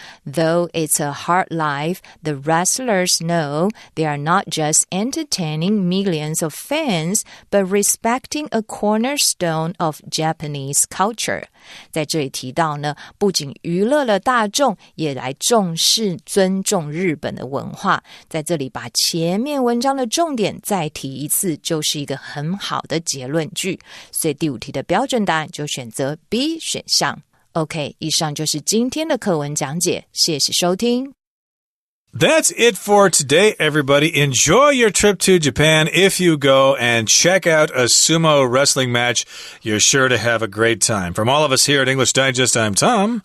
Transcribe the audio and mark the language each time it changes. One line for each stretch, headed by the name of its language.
English: Though it's a hard life, the wrestlers know they are not just entertaining millions of fans, but respecting a cornerstone of Japanese culture.
Chinese: 在这里提到呢，不仅娱乐了大众，也来重视尊重日本的文化。在这里把前面文章的重点再提一次，就是一个很好的结论句。所以第五题的标准答案就选择 B 选项。 OK， 以上就是今天的课文讲解，谢谢收听。
English: That's it for today, everybody. Enjoy your trip to Japan if you go, and check out a sumo wrestling match. You're sure to have a great time. From all of us here at English Digest, I'm Tom.